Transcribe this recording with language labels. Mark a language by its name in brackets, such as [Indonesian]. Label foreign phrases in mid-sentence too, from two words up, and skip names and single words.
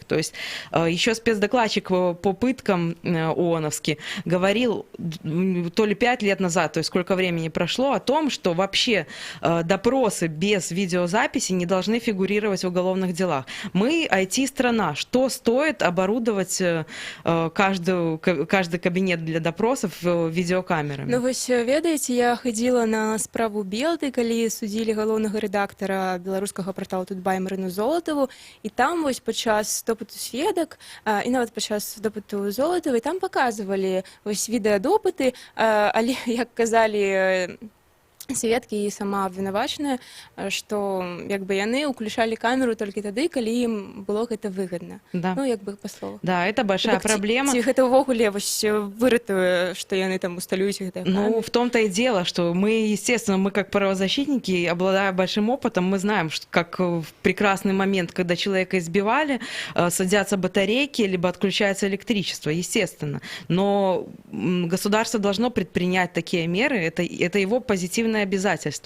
[Russian] То есть еще спецдокладчик по пыткам ООНовский говорил то ли 5 лет назад, то есть сколько времени прошло, о том, что вообще допросы без видеозаписи не должны фигурировать в уголовных делах. Мы IT-страна. Что стоит оборудовать каждый кабинет для допросов видеокамерами? [Belarusian] Ну вось ведаеце, я хадзіла на справу Белты, калі судзілі галоўнага рэдактара беларускага партала Тутбай Марыну Золатаву, і там вось падчас допыту сведак і нават падчас допыту Золатавай там паказвалі вось відэадопыты, але як казалі сведкі і сама абвінавачаная, што як бы яны ўключалі камеру толькі тады, калі ім было гэта выгадна. [Russian] Да. [Belarusian] Ну, як бы па слову. [Russian] Да, это большая проблема. [Belarusian] Ці гэта ўвогуле вось выратуе, што яны там усталююць гэтыя камеры? Ну, [Russian] в том-то и дело, что мы, естественно, мы как правозащитники, обладая большим опытом, мы знаем, что как в прекрасный момент, когда человека избивали, садятся батарейки, либо отключается электричество, естественно. Но государство должно предпринять такие меры, это его позитивное обязательство.